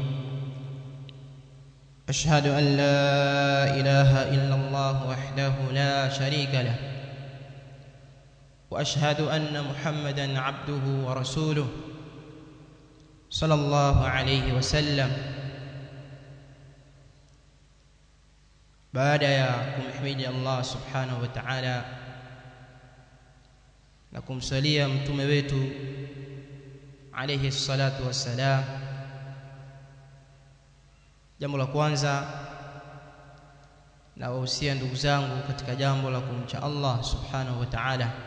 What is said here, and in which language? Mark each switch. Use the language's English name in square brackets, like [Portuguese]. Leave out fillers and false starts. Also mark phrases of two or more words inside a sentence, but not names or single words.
[Arabic] أشهد أن لا إله إلا الله وحده لا شريك له، وأشهد أن محمدًا عبده ورسوله صلى الله عليه وسلم. [Swahili] Baada ya kumhimidi [Arabic] الله سبحانه وتعالى [Swahili] na kumsalia mtume wetu [Arabic] عليه الصلاة والسلام, [Swahili] jambo la kwanza na wahusia ndugu zangu katika jambo la kumcha [Arabic] الله سبحانه وتعالى.